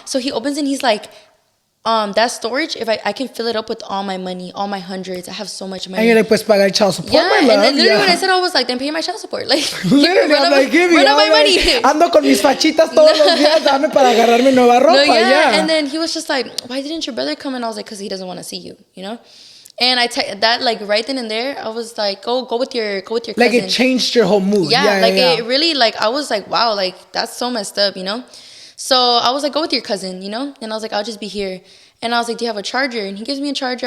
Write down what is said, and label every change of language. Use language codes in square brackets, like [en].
[en] So he opens and he's like, that storage, if I can fill it up with all my money, all my hundreds. I have so much money. And you're like, [es] pues pagar [en] child support, yeah, my love. And then literally when I said, I was like, then pay my child support. Like, literally, I'm like, give me run up my money. [es] Ando con mis fachitas todos los días, dame para agarrarme nueva ropa. [en] No, yeah. And then he was just like, why didn't your brother come? And I was like, because he doesn't want to see you, you know? And that, like, right then and there, I was like, go with your cousin. Like, it changed your whole mood. Yeah, it really, like, I was like, wow, like, that's so messed up, you know? So I was like, go with your cousin, you know? And I was like, I'll just be here. And I was like, do you have a charger? And he gives me a charger.